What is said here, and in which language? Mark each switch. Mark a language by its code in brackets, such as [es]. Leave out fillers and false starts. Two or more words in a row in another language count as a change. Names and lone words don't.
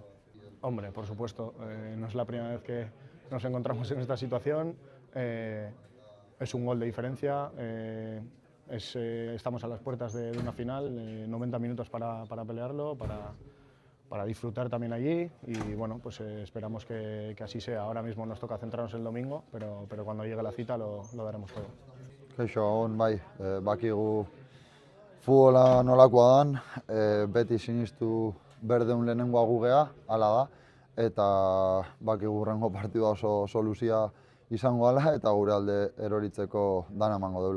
[es] Hombre, por supuesto, no es la primera vez que nos encontramos en esta situación, es un gol de diferencia, estamos a las puertas de una final, 90 minutos para pelearlo, para disfrutar también allí y bueno, pues esperamos que así sea. Ahora mismo nos toca centrarnos el domingo, pero cuando llegue la cita lo daremos todo. [eu] Kaixo, Gabon, bai, bakigu futbola nolakoa dan, beti sinistu berdeun lehenengoa gugea, hala da, eta bakigu hurrengo partidua oso luzia izango dela eta gure alde eroritzeko dana emango deula.